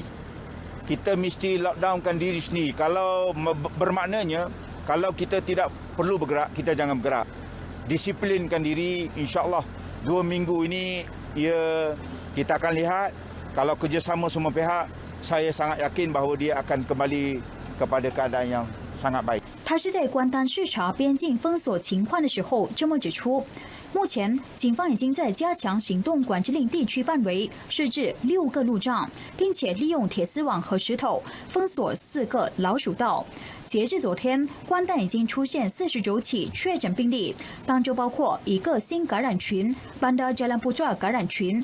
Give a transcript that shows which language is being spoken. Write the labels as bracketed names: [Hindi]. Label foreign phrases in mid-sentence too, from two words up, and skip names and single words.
[Malay] Kita mesti lockdownkan diri sendiri. Kalau bermaknanya, kalau kita tidak perlu bergerak, kita jangan bergerak. Disiplinkan diri, insya-Allah 2 minggu ini kita akan lihat kalau kerjasama semua pihak, saya sangat yakin bahawa dia akan kembali kepada keadaan yang sangat baik. [Chinese] 他是在关丹视察边境封锁情况的时候这么指出。目前，警方已经在加强行动管制令地区范围设置6个路障，并且利用铁丝网和石头封锁4个老鼠道。截至昨天，关丹已经出现49起确诊病例，当中包括1个新感染群——班达加兰布抓感染群。